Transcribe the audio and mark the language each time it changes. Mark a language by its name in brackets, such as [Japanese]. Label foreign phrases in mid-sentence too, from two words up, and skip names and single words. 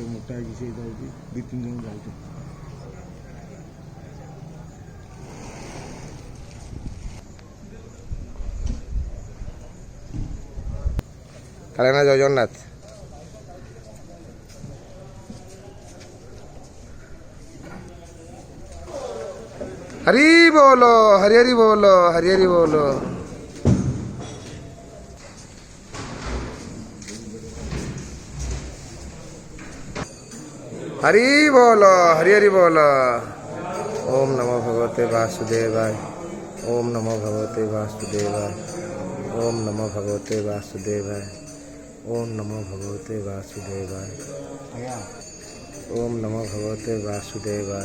[Odia] ଆଜି ସେଇ ଯାଉଛି 2-3 ଜଣ ଯାଉଛୁ। କାଳିନା ଜୟ ଜଗନ୍ନାଥ। [Hindi] हरी बोलो हरी हरी बोलो हरी हरी बोलो। हरी बोलो हरी हरी बोलो। [Sanskrit] ओम नमो भगवते वासुदेवाय। ओम नमो भगवते वासुदेवाय। ओम नमो भगवते वासुदेवाय। ओम नमो भगवते वासुदेवाय। ओम नमो भगवते वासुदेवाय।